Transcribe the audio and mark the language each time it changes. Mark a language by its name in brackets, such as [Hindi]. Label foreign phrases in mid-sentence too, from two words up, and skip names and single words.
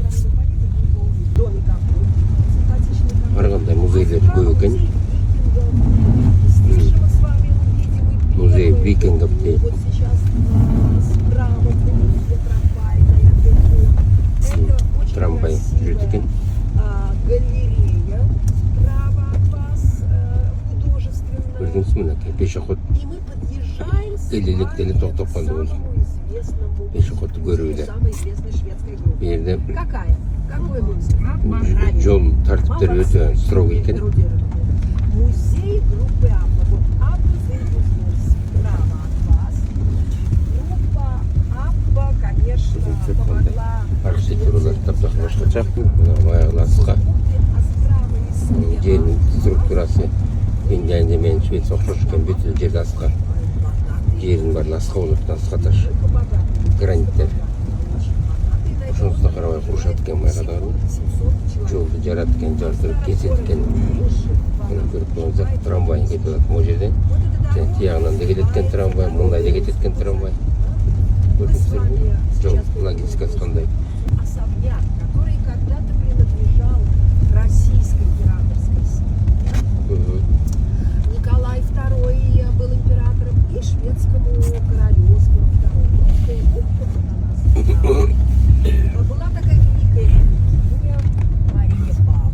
[Kyrgyz] Ар кандай музейлер көп экен. [Russian] Музей викингов [Kyrgyz] дейт. Трамвай жүрөт экен. [Russian] Галерея справа от вас, художественная. [Kyrgyz] Көрдүңүз мына пешоход. [Russian] И мы подъезжаем с [Kyrgyz] Электели токтоп калды [Russian] самому [Kyrgyz] болчу. [Russian] известному [Kyrgyz] Пешоходду көрүүлөр. [Russian] самой известной шведской группе. [Kyrgyz] Бу жерде [Russian] Какая? Какой музей? [Kyrgyz] жол тартиптери өтө строго экен. [Russian] Музей группы Абба. Вот Абба справа от вас. Группа Абба, конечно, помогла. [Kyrgyz] Архитектуралар таптак башкача. Мына маяласка. [Russian] А справа и слева. [Kyrgyz] Жердин структурасы Финляндия менен Швеция окшош экен. Бүт жерде аска. Жердин баары аска болот, аскаташ. Граниттер. Ошонусуна карабай курушат экен майгадарбы. Жолду жарат экен, жардырып кесет экен. Мына көрүп коюңуздар, трамвай кетип атат могу жерден. Тиягынан да кетет экен трамвай, мындай да кетет экен трамвай. Көрдүңүздөрбү? Жол логистикасы кандай? [Russian] Особняк, который когда-то принадлежал российской императорской семье. Николай II был императором и шведскому королю Оскару II. Была такая великая княгиня Мария Павловна.